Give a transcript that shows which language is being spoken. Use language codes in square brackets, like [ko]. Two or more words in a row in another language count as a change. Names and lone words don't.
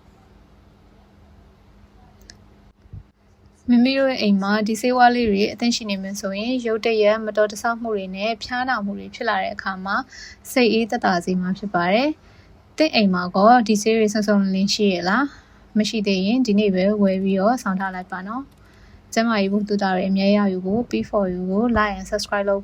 [my] မိမိတို့ရဲ့အိမ်မှာဒီဆေးဝါးလေးတွေအသင့်ရှိနေမှဆိုရင်ရုတ်တရက်မတော်တဆမှုတွေနဲ့ဖျားနာမှုတွေဖြစ်လာတဲ့အခါမှာစိတ်အေးသက်သာစေမှာဖြစ်ပါတယ်။တင့်အိမ်မှာကောဒီဆေးတွေစုံစုံလင်းရှိရလားမရှိသေးရင်ဒီနေ့ပဲဝယ်ပြီးတော့ဆောင်ထားလိုက်ပါနော်။ကျမကြီးဘုသူတာတွေအမြဲရယူဖို့ P4U ကို [en] like and subscribe [my] လုပ်ဖို့